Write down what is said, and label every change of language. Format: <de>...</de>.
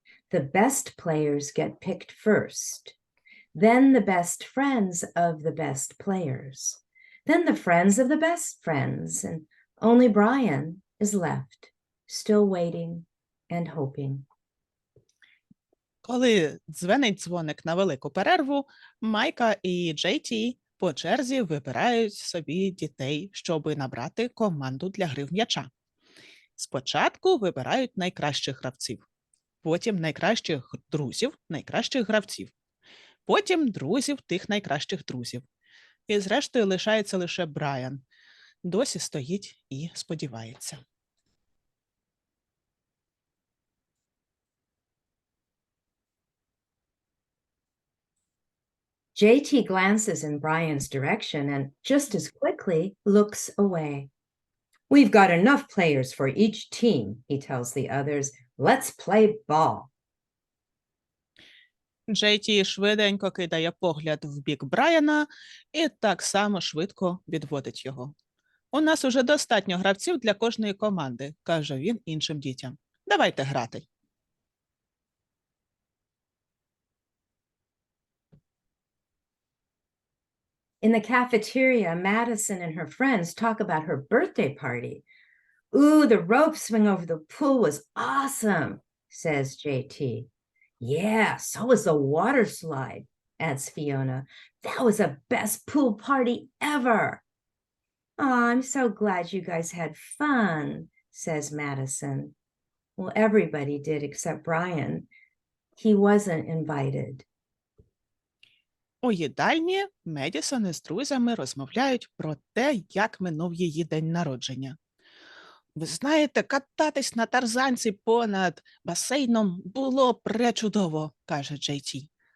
<en>The best players get picked first, then the best friends of the best players, then the friends of the best friends, and only Brian is left, still waiting and hoping.</en> <uk>Коли дзвенить дзвоник на велику перерву, Майка і Джейті по черзі вибирають собі дітей, щоби набрати команду для гри в м'яча. Спочатку вибирають найкращих гравців, потім найкращих друзів, найкращих гравців, потім друзів тих найкращих друзів. І зрештою лишається лише Брайан. Досі стоїть і сподівається.</uk> <en>JT glances in Brian's direction and just as quickly looks away. We've got enough players for each team, he tells the others. Let's play ball.</en> <uk>Джейті швиденько кидає погляд в бік Брайана і так само швидко відводить його. У нас уже достатньо гравців для кожної команди, каже він іншим дітям. Давайте грати.</uk> <en>In the cafeteria, Madison and her friends talk about her birthday party. Ooh, the rope swing over the pool was awesome, says JT. Yeah, so was the water slide, adds Fiona. That was the best pool party ever. Oh, I'm so glad you guys had fun, says Madison. Well, everybody did except Brian. He wasn't invited.</en> <uk>У їдальні Медісон із друзями розмовляють про те, як минув її день народження. Ви знаєте, кататись на тарзанці понад басейном було пречудово, каже Джейті.</uk>